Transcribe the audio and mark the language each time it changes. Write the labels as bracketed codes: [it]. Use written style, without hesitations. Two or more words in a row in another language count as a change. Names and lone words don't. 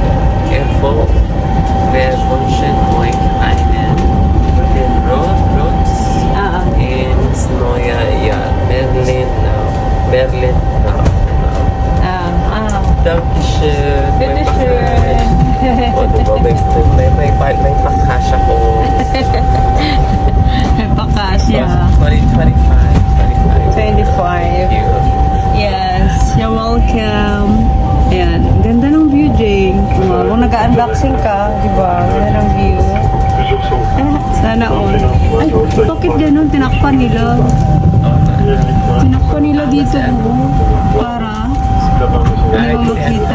[de] Wir wünschen euch einen guten Rutsch ins neue Jahr. Berlin now. Dankeschön. Bitteschön. [tl] O, diba? May pakasya ko. Pakasya. 25. 25. [en] Thank you. Yes, you're welcome. [tl] Ayan, ganda ng view, Jane. Kung nag-unboxing ka, di ba? Ganda ng view. Sana all. Ay, bakit ganun? Tinakpan nila. Tinakpan nila dito, oh. Para hindi mo makita.